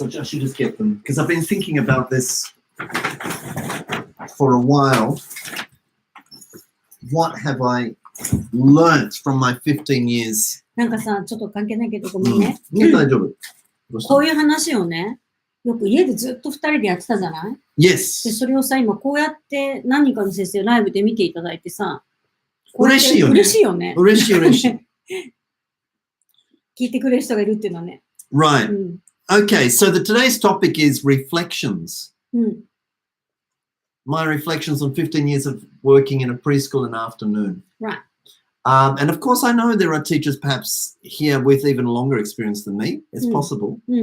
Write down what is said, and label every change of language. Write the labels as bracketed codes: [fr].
[en] I should just get them because I've been thinking about this for a while. What have I learnt from my 15 years? [ja] なんかさ、ちょっと関係ないけどごめんね。大丈夫。こういう話をね、よく家でずっと2人でやってたじゃない？ [en] Yes. [ja] で、それをさ、今こうやって何人かの先生ライブで見ていただいてさ、嬉しいよね。嬉しいよね。嬉しい。聞いてくれる人がいるっていうのはね。 [en] Right. Okay, so today's topic is reflections. My reflections on 15 years of working in a preschool and afternoon. Right. And of course, I know there are teachers perhaps here with even longer experience than me. It's possible.